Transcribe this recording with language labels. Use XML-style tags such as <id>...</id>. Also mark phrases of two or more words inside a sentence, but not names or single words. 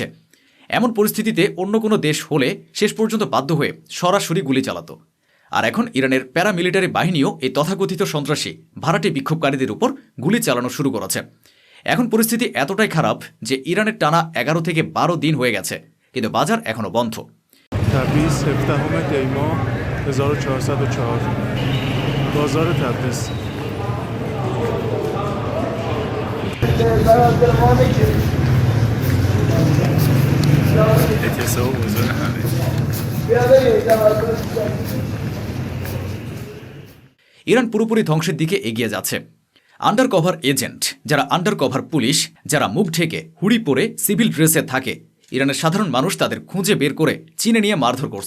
<bn>এমন পরিস্থিতিতে অন্য কোনো দেশ হলে শেষ পর্যন্ত বাধ্য হয়ে সরাসরি গুলি চালাতো। আর এখন ইরানের প্যারামিলিটারি বাহিনীও এই তথাকথিত সন্ত্রাসী ভাড়াটে বিক্ষোভকারীদের উপর গুলি চালানো শুরু করেছে। এখন পরিস্থিতি এতটাই খারাপ যে ইরানের টানা 11 থেকে 12 দিন হয়ে গেছে, কিন্তু বাজার এখনো বন্ধ।</bn> <fa>تبریز 17 دی ماه 1404 بازار تبریز اعتصاب بازار همه</fa> <bn>ইরান পুরোপুরি ধ্বংসের দিকে এগিয়ে যাচ্ছে।</bn> <en>under cover agent,</en> <bn>যারা</bn> <en>under cover police,</en> <bn>যারা মুখ ঢেকে হুড়ি পরে</bn> <en>civil dress</en> <bn>থাকে, ইরানের সাধারণ মানুষ তাদের খুঁজে বের করে চিনে নিয়ে মারধর করছে।</bn>